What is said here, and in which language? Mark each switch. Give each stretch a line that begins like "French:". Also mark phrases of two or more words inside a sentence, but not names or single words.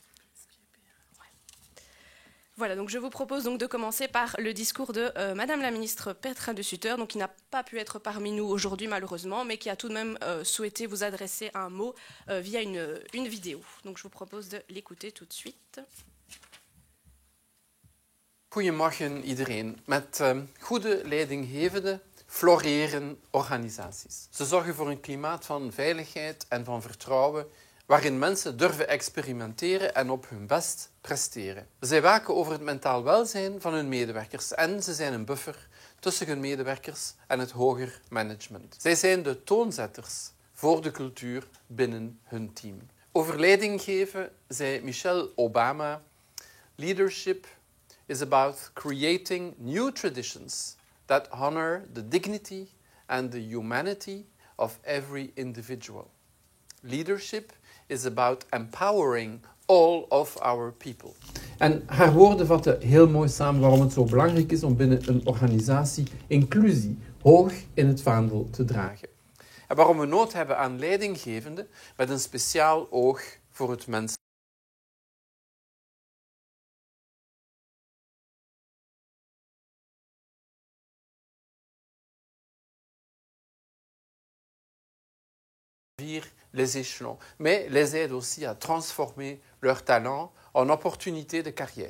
French: Voilà, donc je vous propose donc de commencer par le discours de Madame la ministre Petra de Sutter, donc qui n'a pas pu être parmi nous aujourd'hui malheureusement, mais qui a tout de même souhaité vous adresser un mot via une vidéo. Donc je vous propose de l'écouter tout de suite.
Dutch: Goedemorgen iedereen. Met goede leidinggevende floreren organisaties. Ze zorgen voor een klimaat van veiligheid en van vertrouwen waarin mensen durven experimenteren en op hun best presteren. Zij waken over het mentaal welzijn van hun medewerkers en ze zijn een buffer tussen hun medewerkers en het hoger management. Zij zijn de toonzetters voor de cultuur binnen hun team. Over leiding geven zei Michelle Obama:
English: leadership is about creating new traditions that honor the dignity and the humanity of every individual. Leadership is about empowering all of our people.
Dutch: En haar woorden vatten heel mooi samen waarom het zo belangrijk is om binnen een organisatie inclusie hoog in het vaandel te dragen. En waarom we nood hebben aan leidinggevenden met een speciaal oog voor het mens.
French: Les échelons, mais les aide aussi à transformer leurs talents en opportunités de carrière.